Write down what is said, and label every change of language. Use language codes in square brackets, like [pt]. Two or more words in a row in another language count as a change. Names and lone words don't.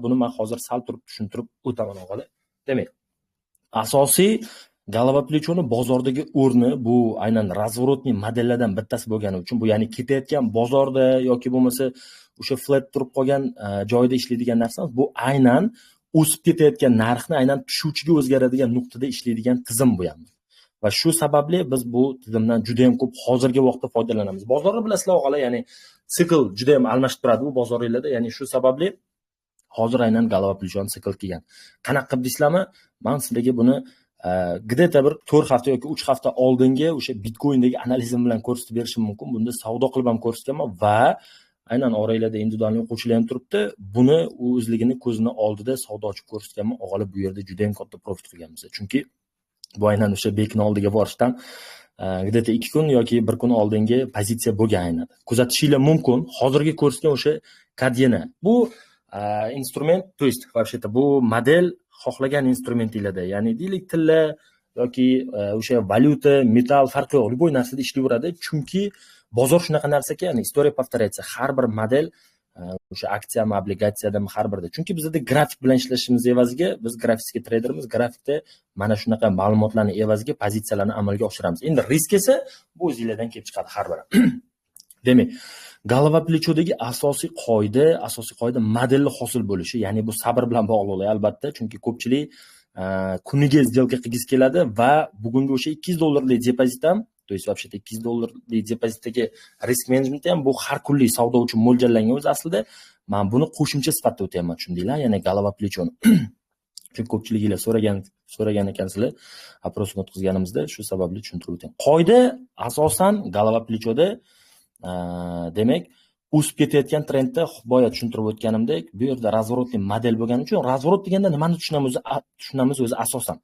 [uz] Buni men hozir sal turib tushuntirib o'taman o'g'li. Demak, asosiy golova plechoni bozordagi o'rni bu aynan razворотный modellardan bittasi bo'lgani uchun, bu ya'ni ketayotgan bozorda yoki bo'lmasa o'sha flat turib qolgan joyda ishlaydigan narsamiz, bu aynan o'sib ketayotgan narxni aynan tushuvchiga o'zgaradigan nuqtada ishlaydigan tizim bu ham. Va shu sababli biz bu tizimdan juda ham ko'p hozirgi vaqtda foydalanamiz. Bozorni bilasizlar o'g'alar, ya'ni sikl juda ham almashib turadi bu bozoringlarda, ya'ni shu sababli hozir aynan golova plechoni sikl kelgan. Qanaqa qilib deysizlarmi? Men sizlarga buni где-то bir 4 hafta yoki 3 hafta oldingi o'sha Bitcoindagi analizim bilan ko'rsatib berishim mumkin. Bunda savdo qilib ham ko'rsatganman va aynan oranglarda individual o'quvchilar ham turibdi. Buni u o'zligini ko'zini oldida savdo ochib ko'rsatganman. O'g'li bu yerda juda ham katta profit qilganmiz. Chunki bu aynan o'sha bekni oldiga borishdan где-то 2 kun yoki 1 kun oldingi pozitsiya bo'lgan aynan. Kuzatishingiz mumkin. Hozirgi ko'rsatgan o'sha kadyeni. Bu instrument, [ru] то есть вообще-то [uz] bu model xohlagan instrumentinglarda, ya'ni deylik tilla yoki o'sha valyuta, metal farqi yo'q, любой narsada ishlayveradi. Chunki bozor shunaqa narsaki, ya'ni [ru] история повторяется. [uz] Har bir model o'sha aksiyami, obligatsiyadami har birda. Chunki bizda grafik bilan ishlashimiz evaziga, biz grafik traderimiz, grafikda mana shunaqa ma'lumotlarni evaziga pozitsiyalarni amalga oshiramiz. Endi risk esa bu o'zingizlardan kelib chiqadi har biri. Demak, golova plechodagi asosiy qoida modelli hosil bo'lishi, ya'ni bu sabr bilan bog'liq albatta, chunki ko'pchilik kuniga сделка qilgisi keladi va bugungi o'sha $200 depozit ham [ru] То есть вообще [uz] $200 depozitdagi risk management ham bu har kunlik savdo uchun mo'ljallangan o'zi aslida. Men buni qo'shimcha sifatida o'tyapman, tushundinglar? Ya'ni Galava Plechoni. Chunki ko'pchiliklar so'ragan ekansizlar, oprosni o'tkazganimizda, shu sababli tushuntirib o'taman. Qoida asosan Galava Plechoda demak o'sib ketayotgan trendda boya tushuntirib o'tganimdek, bu yerda razворотный model bo'lgani uchun, razворот deganda nimani tushunamiz o'zi asosan.